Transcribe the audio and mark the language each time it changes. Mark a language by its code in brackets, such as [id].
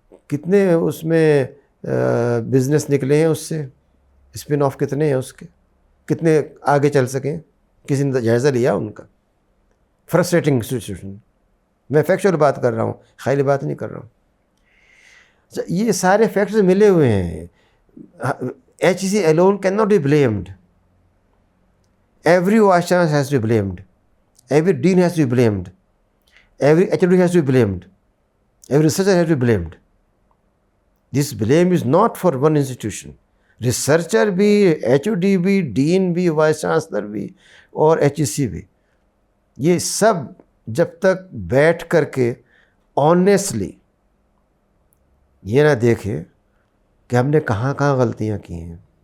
[ur] کتنے اس میں بزنس نکلے ہیں، اس سے اسپن آف کتنے ہیں اس کے، کتنے آگے چل سکیں؟ کسی نے جائزہ لیا ان کا؟ [en] Frustrating situation. [ur] میں فیکچوئل بات کر رہا ہوں، خیالی بات نہیں کر رہا ہوں. یہ سارے فیکٹرز ملے ہوئے ہیں. [en] H E C alone cannot be blamed. Every vice chancellor has to be blamed. Every dean has to be blamed. Every HOD has to be blamed. Every researcher has to be blamed. This blame is not for one institution. [ur] Researcher بھی، H O D بھی، ڈین بھی، vice chancellor بھی اور H E سی بھی، یہ سب جب تک بیٹھ کر کے آنیسٹلی یہ نہ دیکھے کہ ہم نے کہاں کہاں غلطیاں کی ہیں.